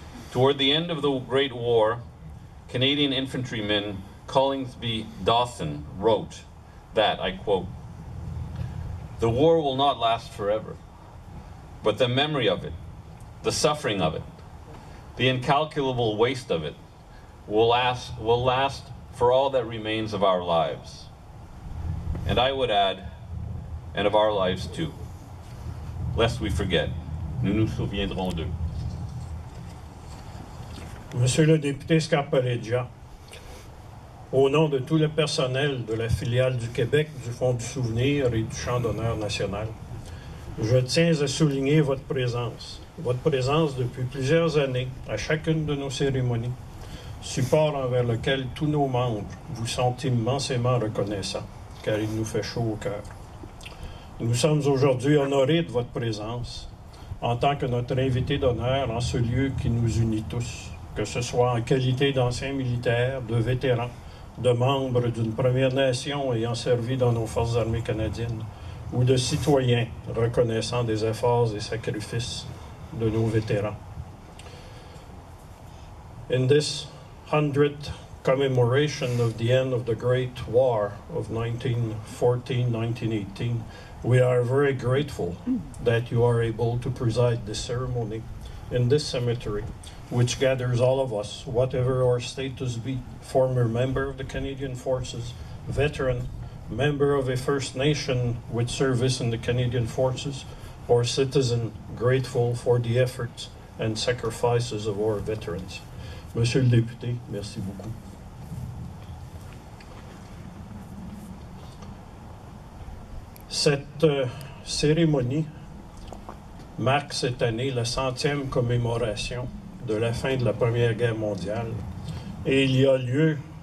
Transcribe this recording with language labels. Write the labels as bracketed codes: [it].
[en] Toward the end of the Great War, Canadian infantryman Collingsby Dawson wrote that, I quote, "The war will not last forever, but the memory of it, the suffering of it, the incalculable waste of it will last for all that remains of our lives." And I would add, and of our lives too. Lest we forget, [fr] nous nous souviendrons d'eux. Monsieur le député Scarpaleggia, au nom de tout le personnel de la filiale du Québec du Fonds du souvenir et du Chant d'honneur national, je tiens à souligner votre présence depuis plusieurs années à chacune de nos cérémonies, support envers lequel tous nos membres vous sont immensément reconnaissants, car il nous fait chaud au cœur. Nous sommes aujourd'hui honorés de votre présence en tant que notre invité d'honneur en ce lieu qui nous unit tous, que ce soit en qualité d'anciens militaires, de vétérans, de membres d'une Première Nation ayant servi dans nos forces armées canadiennes, ou de citoyens reconnaissant des efforts et sacrifices de nos vétérans. [en] In this 100th commemoration of the end of the Great War of 1914-1918, we are very grateful that you are able to preside this ceremony in this cemetery, which gathers all of us, whatever our status be, former member of the Canadian Forces, veteran, member of a First Nation with service in the Canadian Forces, or citizen grateful for the efforts and sacrifices of our veterans. [fr] Monsieur le député, merci beaucoup. Cette cérémonie marque cette année la 100e commémoration de la fin de la Première Guerre mondiale et il y a lieu,